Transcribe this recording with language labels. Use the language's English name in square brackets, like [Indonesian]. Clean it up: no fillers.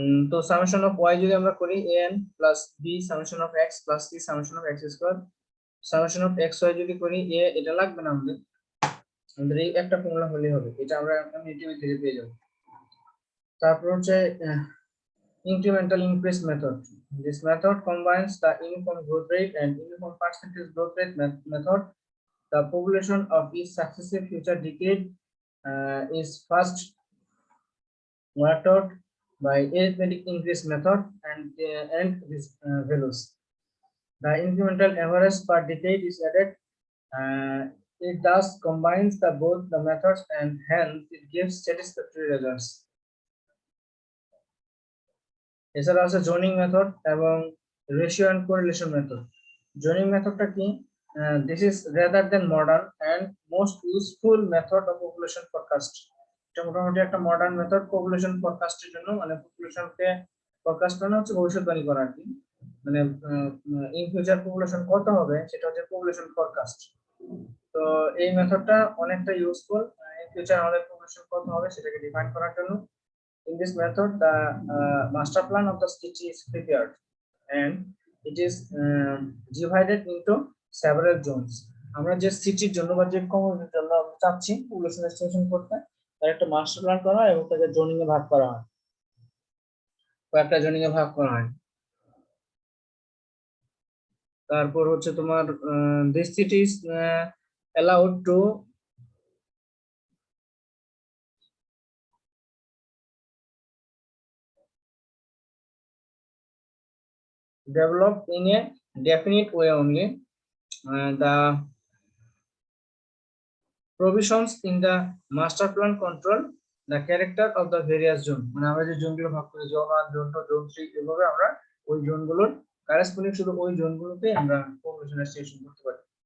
[Bangla] তো summation of y যদি আমরা করি an plus b summation of x plus c summation of x square, summation of xy যদি করি a, এটা লাগবে না আমাদের এই একটা ফর্মুলা হলেই হবে, এটা আমরা এমনিটি থেকে পেয়ে যাব। তারপর হচ্ছে [English] incremental increase method. This method combines the uniform growth rate and uniform percentage growth rate method. The population of each successive future decade is first worked out by arithmetic increase method and these values. The incremental average per decade is added. It thus combines both the methods and hence it gives satisfactory results. [Bangla] এছাড়া আছে zoning method এবং ratio and correlation method. Zoning মেথডটা কি? [English] This is rather than modern and most useful method of population forecast. [Bangla] এটা মোটামুটি একটা modern method population ফরকাস্টের জন্য, মানে পপুলেশনকে forecast মানে হচ্ছে ভবিষ্যৎবাণী করা আর কি, মানে ইন ফিউচার পপুলেশন কত হবে সেটা হচ্ছে পপুলেশন ফরকাস্ট। তো এই মেথডটা অনেকটা ইউজফুল ইন ফিউচার আমাদের পপুলেশন কত হবে সেটাকে ডিফাইন করার জন্য। [English] In this method, the master plan of the city is prepared and it is divided into several zones. [Bangla] আমরা যে সিটির জন্য বা যে কমিউনিটির জন্য আমরা চাচ্ছি পপুলেশন এস্টিমেশন করতে, তার একটা মাস্টার প্ল্যান করা হয় এবং তাকে জোনিং এ ভাগ করা হয়, কয়েকটা জোনিং এ ভাগ করা হয়। তারপর হচ্ছে তোমার [English] this city is allowed to develop in a definite way only. The provisions in the master plan control the character of the various zone, [Bangla] মানে আমরা যে জোনগুলো ভাগ করি জোন 1 জোন 2 জোন 3 এভাবে আমরা ওই জোনগুলোর কারেসপন্ডিং শুধু ওই জোনগুলোতে আমরা পপুলেশন এস্টিমেশন করতে পারি।